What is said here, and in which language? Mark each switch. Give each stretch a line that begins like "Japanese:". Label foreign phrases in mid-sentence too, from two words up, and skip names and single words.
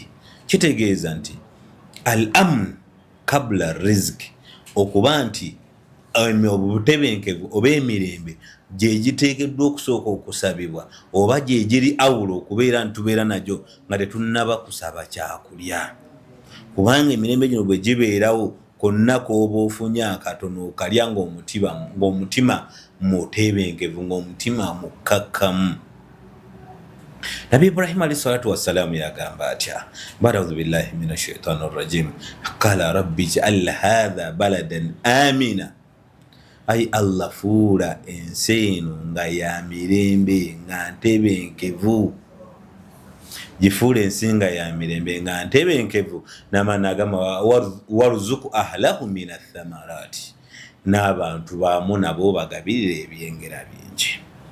Ganda: Kitegeeza nti
Arabic: الأمن قبل الرزق
Ganda: okuba nti obutebenkevu oba emirembe gye giteekeddwa okusooka okusabibwa oba gye giri awulo okubeera ntubeera nagyo nga tetunnaba kusaba kyakulya. Kubanga emirembe gino bwe gibeerawo konna k'oba ofunye akatono okalya ng'omutima mutebenkevu ng'omutima mukkakkamu. Nabi Ibrahim
Arabic: عليه الصلاة والسلام
Ganda: yagamba atya
Arabic: أعوذ بالله من الشيطان الرجيم قال رب اجعل هذا بلدا آمنا.
Ganda: Ay Allah fuula ensi eno nga ya mirembe nga ntebenkevu. Gifuula ensi nga ya mirembe nga ntebenkevu n'amaana agamba
Arabic: وارزق أهله من الثمرات
Ganda: n'abantu baamu nabo bagabirira ebyengera bingi.